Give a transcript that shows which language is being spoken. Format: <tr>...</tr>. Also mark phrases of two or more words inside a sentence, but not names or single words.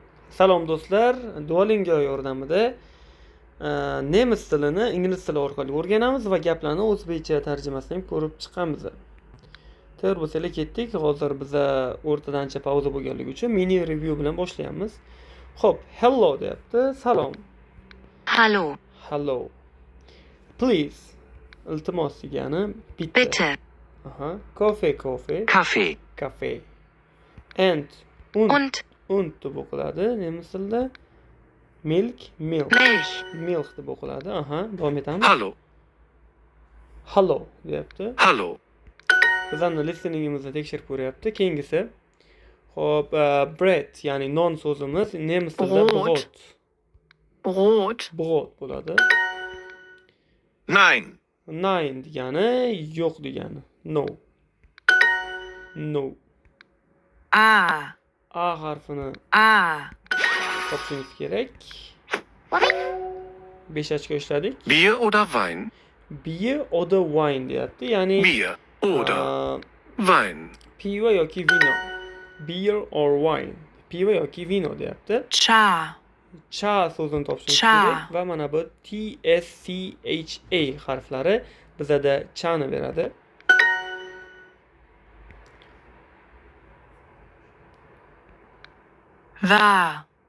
<uz>Salom do'stlar, Duolingo yordamida nemis tilini ingliz tili orqali o'rganamiz va gaplarni o'zbekcha tarjimasini ham ko'rib chiqamiz. Tayyor bo'lsanglar ketdik. Hozir biz o'rtadancha pauza bo'lganligi uchun</uz> <en>mini review</en> <uz>bilan boshlaymiz. Xo'p, hello deyapti. Salom.</uz> <de>Hallo,</de> <en>Hello. Please.</en> <uz>Iltimos degani bitta.</uz> <de>bitte,</de> <en>Aha. Coffee.</en> <de>Kaffee</de> <uz>Cafe. And und deb o'qiladi nemis tilida.</uz> <en>Milk.</en> <de>Milch,</de> <uz>Milk deb o'qiladi. Aha, davom etamiz.</uz> <de>Hallo,</de> <uz>Hello deyapti.</uz> <de>hallo,</de> <uz>Bizani listeningimizni tekshirib ko'ryapti. Keyingisi. Xo'p, bread, ya'ni non so'zimiz nemis tilida</uz> <de>Brot. Brot,</de> <uz>brot bo'ladi.</uz> <de>nein,</de> <uz>Nein degani yo'q degani.</uz> <en>No.</en> <uz>A, A harfini topishingiz kerak. 5 ochko ishladik.</uz> <de>Bier oder Wein? Bier oder</de> <uz>wine deyapti. Ya'ni</uz> <de>Bier oder Wein.</de> <uz>pivo yoki vino.</uz> <en>Beer or wine.</en> <uz>Pivo yoki vino deyapti. cha, Cha so'zini topishingiz Cha. kerak va mana bu T S C H A harflari bizada chani beradi. va,</uz>